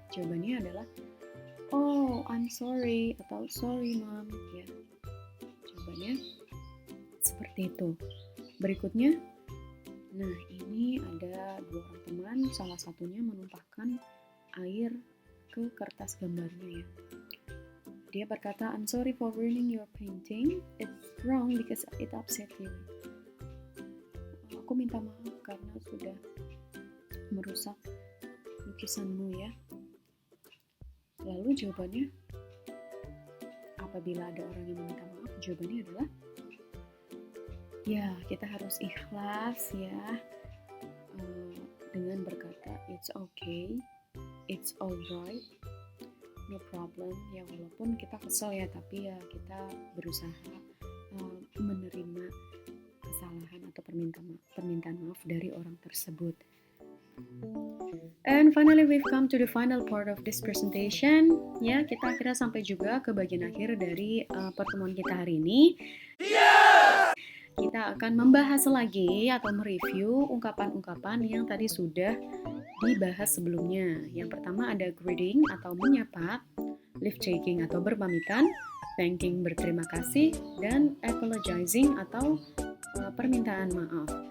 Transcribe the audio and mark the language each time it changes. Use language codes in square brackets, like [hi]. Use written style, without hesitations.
[id] Jawabannya adalah oh, [en] I'm sorry [id] atau [en] sorry mom [id] ya. Jawabannya seperti itu. Berikutnya, nah ini ada dua orang teman, salah satunya menumpahkan air ke kertas gambarnya ya. Dia berkata, [en] I'm sorry for ruining your painting. It's wrong because it upset you. [id] Aku minta maaf karena sudah merusak lukisanmu ya. Lalu jawabannya, apabila ada orang yang meminta maaf, jawabannya adalah ya, kita harus ikhlas ya, dengan berkata [en] it's okay, it's alright, no problem. [id] Ya walaupun kita kesel ya, tapi ya kita berusaha menerima kesalahan atau permintaan maaf dari orang tersebut. [en] And finally we've come to the final part of this presentation. [id] Ya, kita akhirnya sampai juga ke bagian akhir dari pertemuan kita hari ini. Kita akan membahas lagi atau mereview ungkapan-ungkapan yang tadi sudah dibahas sebelumnya. Yang pertama ada greeting atau menyapa, leave taking atau berpamitan, thanking berterima kasih, dan apologizing atau permintaan maaf.